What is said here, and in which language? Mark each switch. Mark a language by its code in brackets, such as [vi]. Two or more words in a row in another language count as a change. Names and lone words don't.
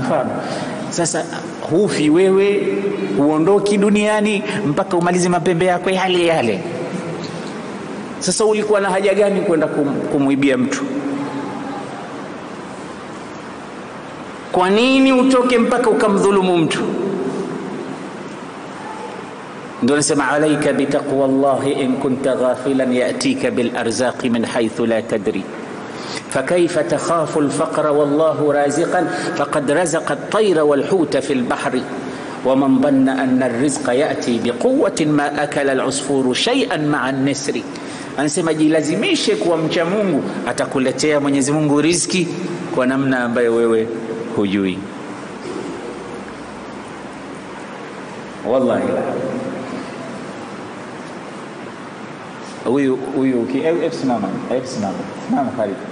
[sw] Sasa hufi wewe, uondoki duniani mpaka umalize mapembe yako yale yale. Sasa ulikuwa na haja gani kwenda kumuibia mtu? Kwa nini utoke mpaka ukamdhulumu mtu? ndio nasema [ar] عليك بتقوى الله إن كنت غافلا يأتيك بالأرزاق من حيث لا تدري فكيف تخاف الفقر والله رازقا فقد رزق الطير والحوت في البحر ومن ظن أن الرزق يأتي بقوة ما أكل العصفور شيئا مع النسر. [sw] Anasema jilazimishe kuwa mcha Mungu, atakuletea Mwenyezi Mungu riziki kwa namna ambayo wewe hujui. Wallahi huyu simama karibu.